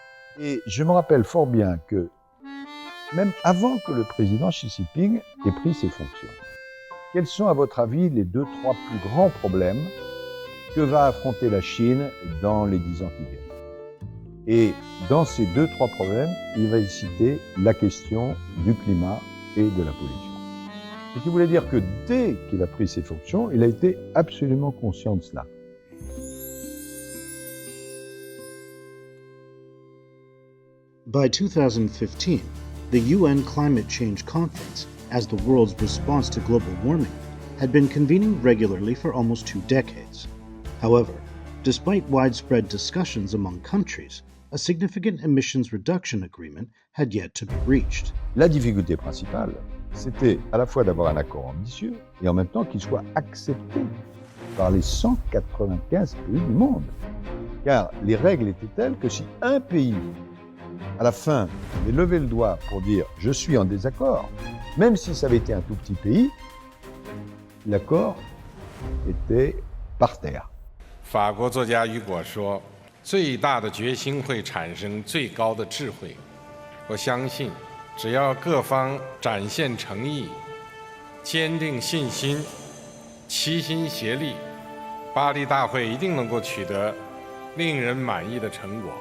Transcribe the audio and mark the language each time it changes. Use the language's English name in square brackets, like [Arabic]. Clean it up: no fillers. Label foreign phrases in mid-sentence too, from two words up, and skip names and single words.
[French] Et je me rappelle fort bien que même avant que le président Xi Jinping ait pris ses fonctions, quels sont à votre avis les 2-3 plus grands problèmes que va affronter la Chine dans les 10 ans qui viennent? Et dans ces 2-3 problèmes, il va y citer la question du climat et de la pollution. Ce qui voulait dire que dès qu'il a pris ses fonctions, il a été absolument conscient de cela. [English] By 2015, the UN Climate Change Conference, as the world's response to global warming, had been convening regularly for almost 2 decades. However, despite widespread discussions among countries, a significant emissions reduction agreement had yet to be reached. [French] La difficulté principale, c'était à la fois d'avoir un accord ambitieux et en même temps qu'il soit accepté par les 195 pays du monde. Car les règles étaient telles que si un pays, à la fin, avait levé le doigt pour dire « je suis en désaccord », même si ça avait été un tout petit pays, l'accord était par terre. [Chinese] 法国作家雨果说：“最大的决心会产生最高的智慧。” 我相信，只要各方展现诚意、坚定信心、齐心协力，巴黎大会一定能够取得令人满意的成果。